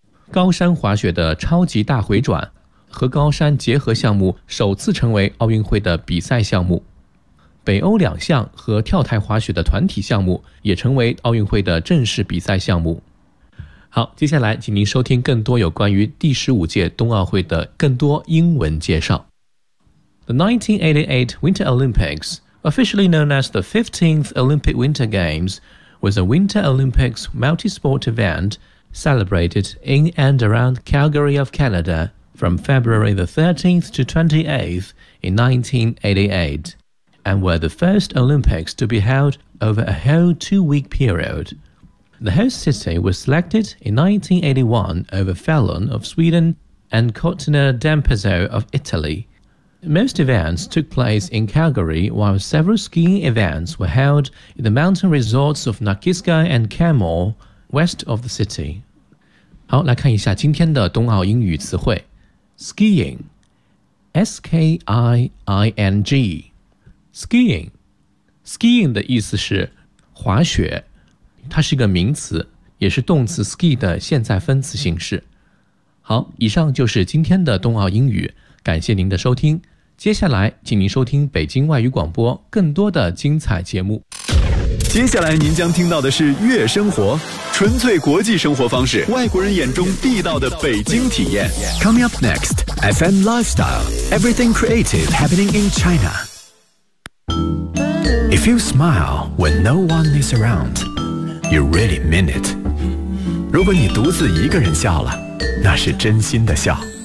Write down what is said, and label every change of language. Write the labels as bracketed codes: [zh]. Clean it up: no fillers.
[zh] 高山滑雪的超级大回转和高山结合项目首次成为奥运会的比赛项目，北欧两项和跳台滑雪的团体项目也成为奥运会的正式比赛项目。好，接下来请您收听更多有关于第15届冬奥会的更多英文介绍。 [en] The 1988 Winter Olympics, officially known as the 15th Olympic Winter Games, was a Winter Olympics multi-sport eventcelebrated in and around Calgary of Canada from February the 13th to 28th in 1988, and were the first Olympics to be held over a whole two-week period. The host city was selected in 1981 over Falun of Sweden and Cortina d'Ampezzo of Italy. Most events took place in Calgary, while several skiing events were held in the mountain resorts of Nakiska and Camor, west of the city. [zh] 好，来看一下今天的冬奥英语词汇。 [en] Skiing, [zh] S-K-I-I-N-G. Skiing, skiing 的意思是滑雪，它是一个名词，也是动词 ski 的现在分词形式。好，以上就是今天的冬奥英语，感谢您的收听。接下来请您收听北京外语广播更多的精彩节目。接下来您将听到的是悦生活，纯粹国际生活方式，外国人眼中地道的北京体验。 [en] Coming up next, FM Lifestyle, everything creative happening in China. If you smile when no one is around, you really mean it. [zh] 如果你独自一个人笑了，那是真心的笑。